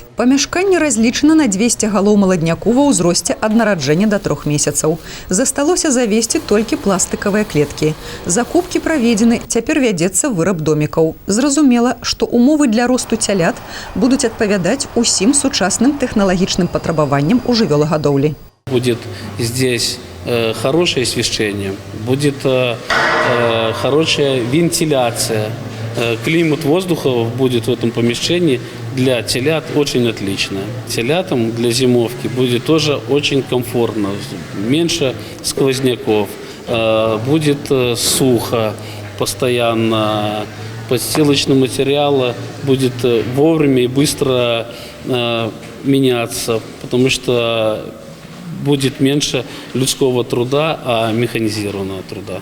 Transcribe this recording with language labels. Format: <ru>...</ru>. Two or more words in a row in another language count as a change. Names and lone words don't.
<be>Памяшканне разлічана на 200 галоў маладняку ва ўзросце ад нараджэння да 3 месяцаў. Засталося завесці толькі пластыкавыя клеткі. Закупкі праведзены, цяпер вядзецца выраб домікаў. Зразумела, што умовы для росту цялят будуць адпавядаць усім сучасным тэхналагічным патрабаванням у жывёлагадоўлі.</be> <ru>Будет здесь хорошее освещение, будет хорошая вентиляция. Климат воздуха будет в этом помещении для телят очень отлично. Телятам для зимовки будет тоже очень комфортно, меньше сквозняков, будет сухо постоянно, подстилочный материал будет вовремя и быстро меняться, потому что будет меньше людского труда, а механизированного труда.</ru>